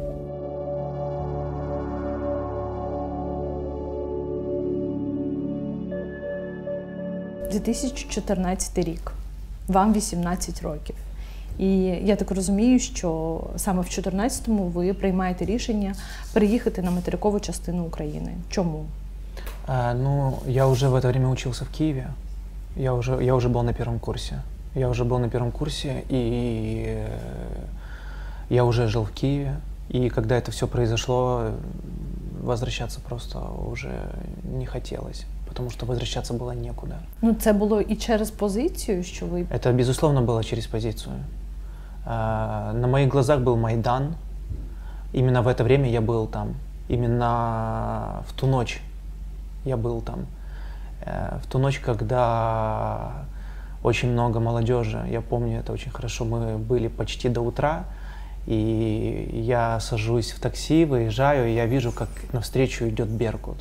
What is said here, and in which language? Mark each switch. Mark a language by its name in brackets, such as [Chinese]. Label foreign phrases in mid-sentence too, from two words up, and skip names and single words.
[Ukrainian] – 2014 рік. Вам 18 років. І я так розумію, що саме в 2014-му ви приймаєте рішення переїхати на материкову частину України. Чому? [Russian] Ну, я уже в это время учился в Киеве. Я уже был на первом курсе. И я уже жил в Киеве. И когда это все произошло, возвращаться просто уже не хотелось, потому что возвращаться было некуда. [Ukrainian] Ну, це було і через позицію, що ви... [Russian] Это, безусловно, было через позицию. На моих глазах был Майдан. Именно в это время я был там. Именно в ту ночь я был там. В ту ночь, когда очень много молодежи, я помню это очень хорошо, мы были почти до утра, и я сажусь в такси, выезжаю, и я вижу, как навстречу идет Беркут.